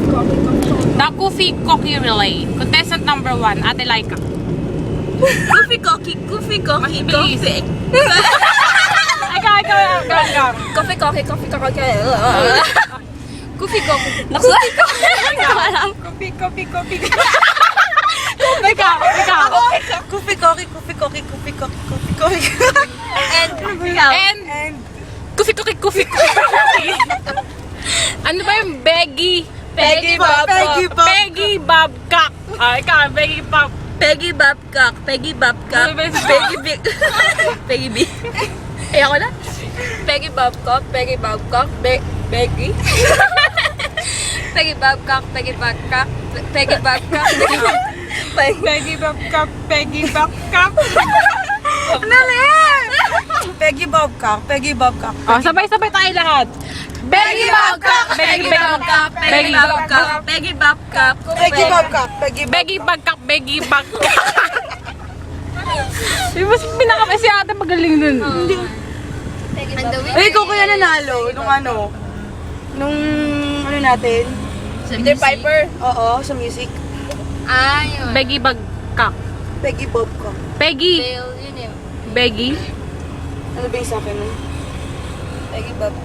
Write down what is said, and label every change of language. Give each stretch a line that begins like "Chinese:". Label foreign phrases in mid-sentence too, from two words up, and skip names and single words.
English: The Goofy Cookie Relay. Contestant number 1, Ate Laika. Goofy Cocky, Goofy Cocky,
Filipino: Bilis.
English: Coffee.
Filipino: Ikaw.
English: Coffee Cocky, Coffee Cocky. Goofy Cocky.
Filipino: Copy. Ikaw.
English: Goofy Cocky, Goofy Cocky, Goofy Cocky, Goofy Cocky. And Goofy Cookie.
Filipino: Ano ba yung Beggy?
English: Peggy Bob.
Filipino: Peggy Babcock. Ikaw, Peggy Bob.
English: Peggy Babcock, Peggy Babcock,
Filipino: Ano ba yun?
English: Peggy B. Peggy B.
Filipino: Ayoko na.
English: Peggy Babcock, Peggy Babcock, Peggy. Peggy Babcock, Peggy Babcock, Peggy Babcock, Peggy Babcock. Peggy Babcock, Peggy Babcock.
Filipino: Oh, sabay-sabay tayo lahat.
English: Beggy Babcock. Peggy Babcock, Peggy Babcock, Peggy Babcock, Peggy Babcock, Beggy Babcock. Beggy Babcock.
Filipino: Di ba si ate magaling dun? Ay, ikaw kaya nanalo nung natin.
English: Peter Piper.
Filipino: Oo, sa music. Yun.
English: Beggy Babcock. Peggy Babcock. Peggy.
Filipino: Yun yun.
English: Beggy.
Filipino: Ano ba yung sa akin nun?
English: Peggy Babcock.